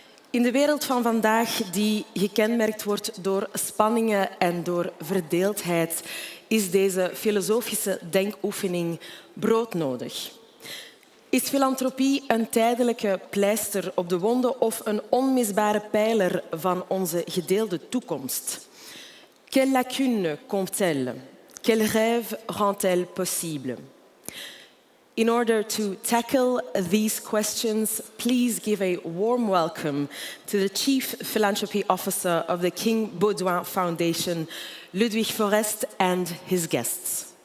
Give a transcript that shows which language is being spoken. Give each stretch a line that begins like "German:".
Dutch: In de wereld van vandaag, die gekenmerkt wordt door spanningen en door verdeeldheid, is deze filosofische denkoefening broodnodig. Is filantropie een tijdelijke pleister op de wonden of een onmisbare pijler van onze gedeelde toekomst?
French: Quelle lacune comble-t-elle? Quel rêve rend-elle possible?
English: In order to tackle these questions, please give a warm welcome to the Chief Philanthropy Officer of the King Baudouin Foundation, Ludwig Forest, and his guests.